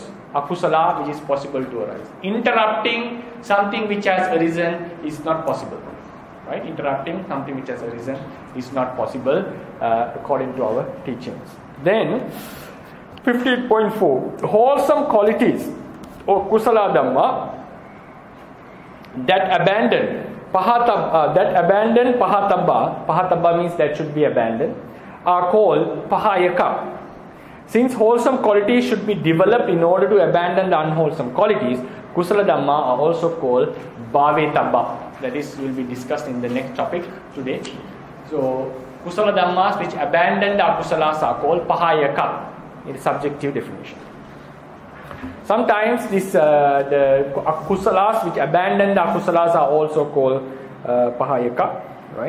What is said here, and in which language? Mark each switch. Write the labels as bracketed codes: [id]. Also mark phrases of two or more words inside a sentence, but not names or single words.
[en] Akusala, which is possible to arise. Interrupting something which has arisen is not possible. Right? Interrupting something which has arisen is not possible according to our teachings. Then 58.4, wholesome qualities or [pi] kusala dhamma [en] that abandon pahatabba means that should be abandoned, are called pahayaka. Since wholesome qualities should be developed in order to abandon the unwholesome qualities, [pi] kusala dhamma [en] are also called bhavetabba. That is, will be discussed in the next topic today. So [pi] kusala dhammas [en] which abandon the akusalas are called pahayaka. It is subjective definition. Sometimes the kusalas which abandon the akusalas are also called pahayaka, right?